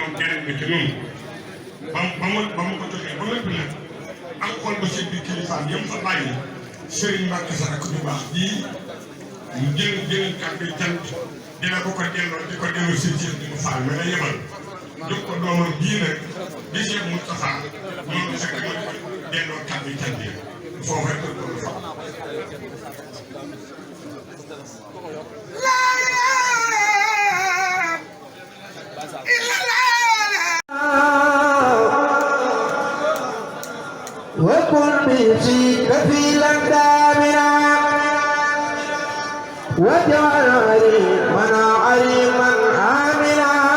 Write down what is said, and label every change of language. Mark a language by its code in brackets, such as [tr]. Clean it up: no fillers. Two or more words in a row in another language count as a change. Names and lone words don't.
[wo] ñoom keneen bi ci noonu ba mu ko joxee ba lépp nag ak xol ba seen biir kilifaam yëpp fa bàyyi Serigne Mbacké sa rakk bu baax bii mu jël kàddu cant dina ko delloo di ko delloo si Cheikh di ko faal mais day yebal jox ko doomam bii nag di Cheikh Moustapha moom sax dama ko delloo kàddu cant yi foofu rek ko fa [ar] وكن بيتي كفيلا دامنا واجعل عليمنا عليما آمنا